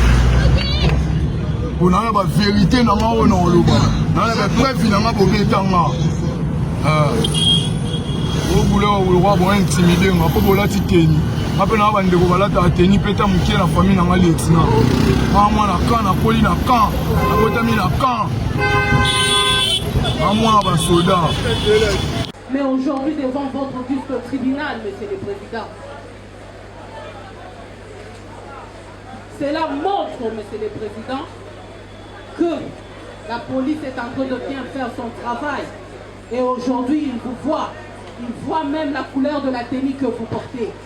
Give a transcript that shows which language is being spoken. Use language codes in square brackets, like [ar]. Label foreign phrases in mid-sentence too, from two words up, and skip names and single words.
[ln] onanga bavérité nanga oyo na oloba nanga bapreuve nanga bobetanga obule olokwa bointimide nga mpo bolati teni nga mpe nanga bandeko balataka teni peta mokie na famille nanga lieutenant nga mwana kan nakoli na kan nakotami na kan nga mwana basoda. [fr] Mais aujourd'hui, devant votre auguste tribunal, Monsieur le Président, cela montre, Monsieur le Président, que la police est en train de bien faire son travail. Et aujourd'hui, il vous voit même la couleur de la tenue que vous portez.